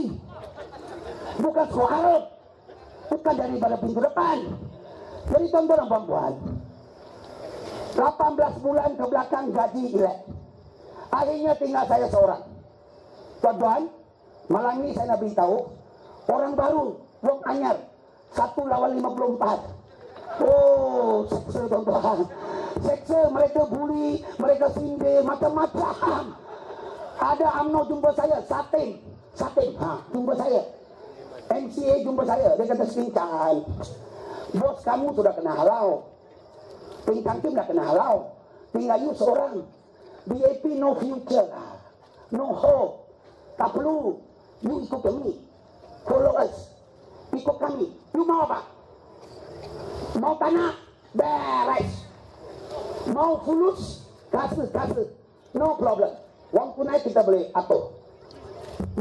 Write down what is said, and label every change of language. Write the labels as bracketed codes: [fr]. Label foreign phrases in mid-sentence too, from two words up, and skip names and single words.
[ms] Bukan suara, bukan daripada pintu depan. Jadi tuan-tuan dan puan-puan, 18 bulan ke belakang gaji elek. Akhirnya tinggal saya seorang. Tuan-tuan, malam ini saya nak beritahu, orang baru, [jv] wong anyar, [ms] 1 lawan 54. Oh, seksa tuan-tuan. Seksa, mereka bully, mereka sindir, macam-macam. Ada UMNO jumpa saya, Satin, jumpa saya. MCA jumpa saya, dia kata Skincan, bos kamu sudah kena halau, Teng Kang Kim dah kena halau, tinggal you seorang. [en] BAP no future, no hope, [ms] tak perlu, you ikut kami, [en] follow us, [ms] ikut kami. You mau apa? Mau tanah? Beres. Mau fulus? Kasih, [en] no problem. [ms] Wang punai kita boleh atur.